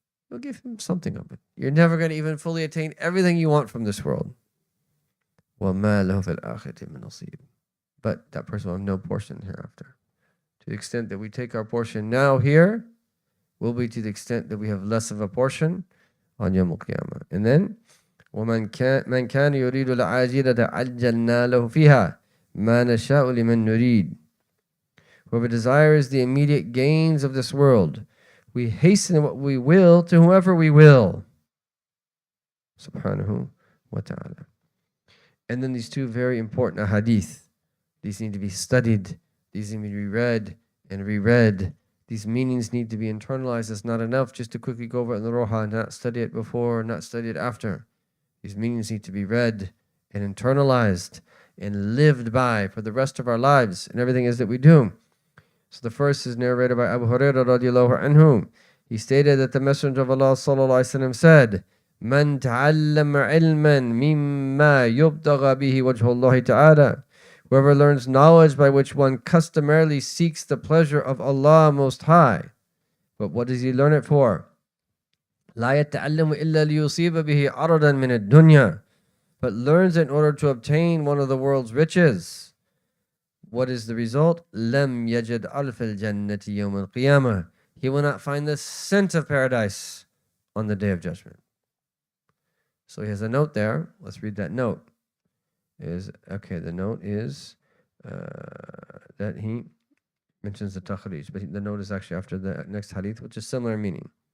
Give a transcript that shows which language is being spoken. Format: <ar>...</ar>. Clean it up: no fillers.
<en>We'll give him something of it. You're never going to even fully attain everything you want from this world.</en> <ar>وَمَا لَهُ فِي الْآخِرَةِ مِن نَصِيبٍ.</ar> <en>But that person will have no portion hereafter. To the extent that we take our portion now here, will be to the extent that we have less of a portion on Yawm al-Qiyamah. And then,</en> <ar>وَمَنْ كَانَ يُرِيدُ الْعَاجِلَةَ عَجَّلْنَا لَهُ فِيهَا مَا نَشَاءُ لِمَنْ نُرِيدُ.</ar> <en>Whoever desires the immediate gains of this world, we hasten what we will to whoever we will.</en> <ar>Subhanahu wa ta'ala.</ar> <en>And then these two very important hadith. These need to be studied. These need to be read and reread. These meanings need to be internalized. It's not enough just to quickly go over it in the Rawha and not study it before or not study it after. These meanings need to be read and internalized and lived by for the rest of our lives and everything is that we do. So the first is narrated by Abu Hurairah radiallahu anhu. He stated that the Messenger of Allah sallallahu alaihi wasallam said,</en> <ar>"Man ta'allama ilman mimma yubtagha bihi wajhu Allah ta'ala."</ar> <en>Whoever learns knowledge by which one customarily seeks the pleasure of Allah Most High. But what does he learn it for?</en> <ar>لا يتعلم إلا ليصيب به عرضا من الدنيا.</ar> <en>But learns it in order to obtain one of the world's riches. What is the result?</en> <ar>لم يجد ألف الجنة يوم القيامة.</ar> <en>He will not find the scent of paradise on the Day of Judgment. So he has a note there. Let's read that note. The note is that he mentions the takhrij, but the note is actually after the next hadith, which is similar meaning.</en>